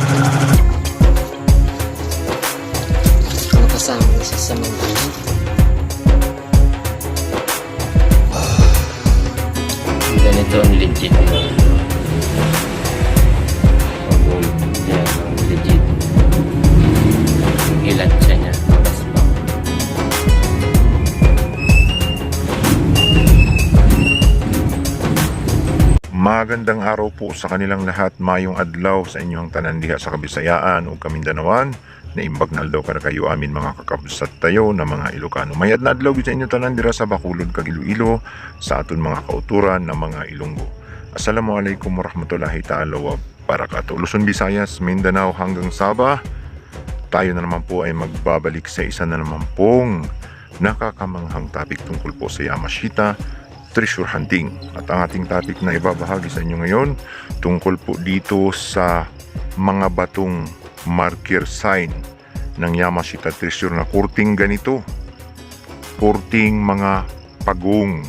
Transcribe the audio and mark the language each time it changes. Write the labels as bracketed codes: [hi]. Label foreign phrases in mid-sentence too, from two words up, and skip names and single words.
[tl] sa mga ganito ang legit yan ang legit ilan siya niya Magandang araw po sa kanilang lahat, [ceb] mayong adlaw sa inyong tanan diha sa Kabisayaan o Kamindanawan. [ilo] Naimbag na adlaw kada kayo amin mga kakabsat tayo na mga Ilocano. [hil] Mayad na adlaw sa inyo tanan dira sa Bacolod kag Iloilo sa aton mga kauturan na mga Ilonggo. [ar] السلام عليكم ورحمة الله تعالى وبركاته. [tl] Luzon, Visayas, Mindanao hanggang Sabah. Tayo na naman po ay magbabalik sa isa na naman pong nakakamanghang topic tungkol po sa Yamashita Treasure Hunting. At ang ating topic na ibabahagi sa inyo ngayon tungkol po dito sa mga batong [en] marker sign [tl] ng Yamashita Treasure na kurting ganito, kurting mga pagong.